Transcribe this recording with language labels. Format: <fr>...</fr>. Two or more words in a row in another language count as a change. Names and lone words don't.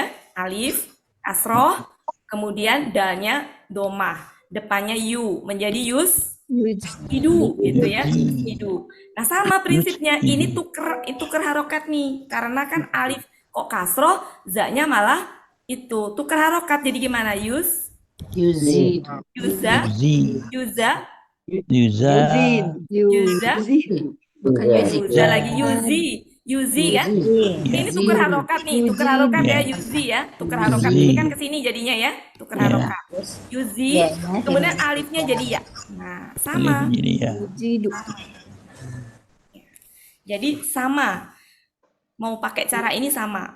<id>Alif, kasroh. Kemudian dalnya domah. Depannya yu menjadi idu gitu ya. Idu. Nah sama prinsipnya. Ini tuker harokat nih. Karena kan alif kok kasroh, za-nya malah itu tuker harokat. Jadi gimana? Yuzidu. Yuza, Yuzi. Yuza, Yuza. Yuza, Bukan Yuzi. Yuza lagi Yuzi kan? Ini tuker harokat nih, tuker harokat ya Yuzi ya, tuker harokat ini kan kesini jadinya ya, tuker harokat. Yuzi, kemudian alifnya jadi ya. Nah sama, Jadi ya. Yujidu. jadi sama. Mau pakai cara ini sama.</id>